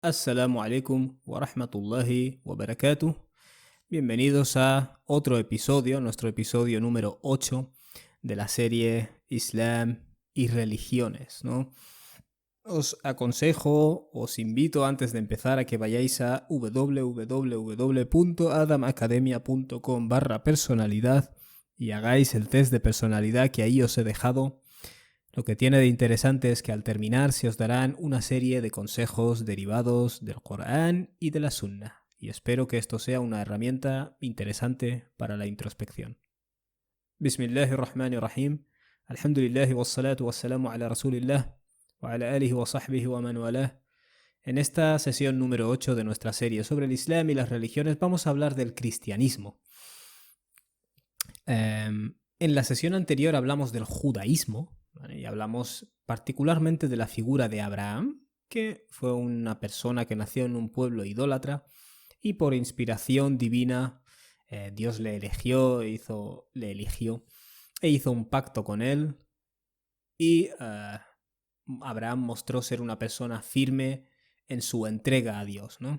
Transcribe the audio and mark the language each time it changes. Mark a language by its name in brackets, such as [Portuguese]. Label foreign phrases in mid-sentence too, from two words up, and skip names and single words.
[Arabic] السلام عليكم ورحمة الله وبركاته. [Spanish] Bienvenidos a otro episodio, nuestro episodio número 8 de la serie Islam y religiones, ¿no? Os aconsejo, os invito antes de empezar a que vayáis a www.adamacademia.com/personalidad y hagáis el test de personalidad que ahí os he dejado. Lo que tiene de interesante es que al terminar se os darán una serie de consejos derivados del Corán y de la Sunna, y espero que esto sea una herramienta interesante para la introspección. [Arabic] بسم الله الرحمن الرحيم. الحمد لله والصلاة والسلام على رسول الله وعلى آله وصحبه ومن والاه. [Spanish] En esta sesión número 8 de nuestra serie sobre el Islam y las religiones vamos a hablar del cristianismo. En la sesión anterior hablamos del judaísmo, ¿vale? Y hablamos particularmente de la figura de Abraham, que fue una persona que nació en un pueblo idólatra y por inspiración divina Dios le eligió e hizo un pacto con él y Abraham mostró ser una persona firme en su entrega a Dios, ¿no?